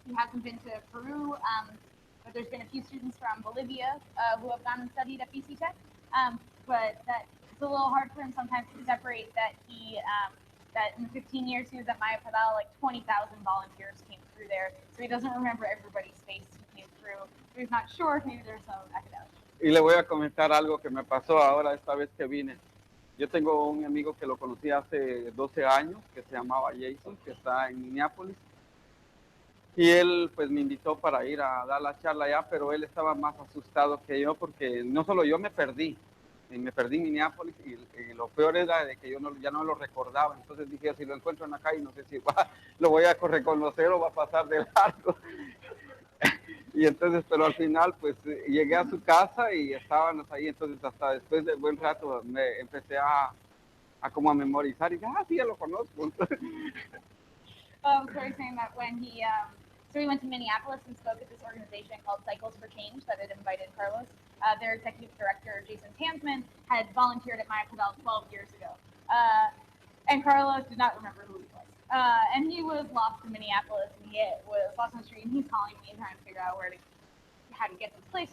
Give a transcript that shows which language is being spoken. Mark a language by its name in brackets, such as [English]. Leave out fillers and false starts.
[English] He hasn't been to Peru, but there's been a few students from Bolivia who have gone and studied at Bici Tec. But that it's a little hard for him sometimes to separate that that in the 15 years he was at Maya Pedal, like 20,000 volunteers came through there. So he doesn't remember everybody's face who came through. So he's not sure if maybe there's some academics. [Spanish] Y le voy a comentar algo que me pasó ahora esta vez que vine. Yo tengo un amigo que lo conocí hace 12 años, que se llamaba Jason, que está en Minneapolis. Y él pues me invitó para ir a dar la charla allá, pero él estaba más asustado que yo porque no solo yo me perdí en Minneapolis y lo peor era de que yo ya no lo recordaba. Entonces dije, si lo encuentro en la calle, no sé si lo voy a reconocer o va a pasar de largo. Y entonces, pero al final pues llegué a su casa y estábamos ahí, entonces hasta después de buen rato me empecé a como a memorizar y dije, sí, ya lo conozco. [English] So he's saying that when he went to Minneapolis and spoke at this organization called Cycles for Change that had invited Carlos. Their executive director, Jason Tansman, had volunteered at Maya Pedal 12 years ago. And Carlos did not remember who he was. And he was lost in Minneapolis, and he was lost on the street, and he's calling me and trying to figure out how to get to this place.